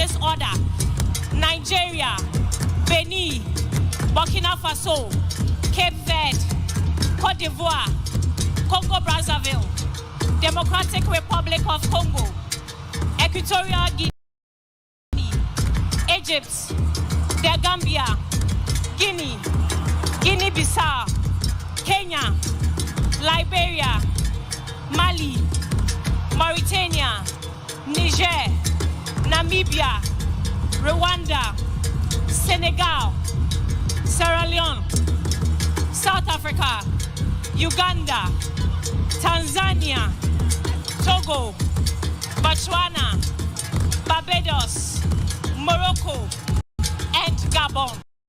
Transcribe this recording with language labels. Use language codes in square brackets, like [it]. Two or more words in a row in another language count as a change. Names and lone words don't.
[en] this order: Nigeria, Benin, Burkina Faso, Cape Verde, Côte d'Ivoire, Congo-Brazzaville, Democratic Republic of Congo, Equatorial Guinea, Egypt, The Gambia, Guinea, Guinea-Bissau, Kenya, Liberia, Mali, Mauritania, Niger, Namibia, Rwanda, Senegal, Sierra Leone, South Africa, Uganda, Tanzania, Togo, Botswana, Barbados, Morocco, and Gabon.